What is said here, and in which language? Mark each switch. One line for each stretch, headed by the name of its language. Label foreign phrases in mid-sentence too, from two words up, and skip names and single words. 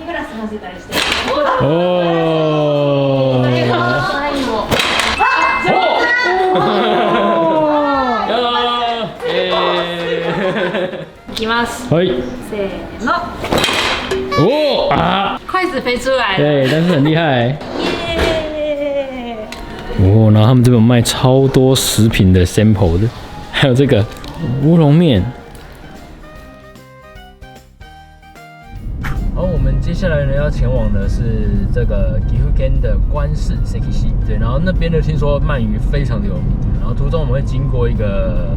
Japanese: 哦。いきます。はい。せーの。哦啊！
Chinese: 筷子飞出来了。对，但是很厉害。耶！哦，然后他们这边有卖超多食品的 sample 的，还有这个乌龙面。好，我们接下来呢要前往的是这个岐阜县的关市 Sekishi， 对，然后那边呢听说鳗鱼非常的有名，然后途中我们会经过一个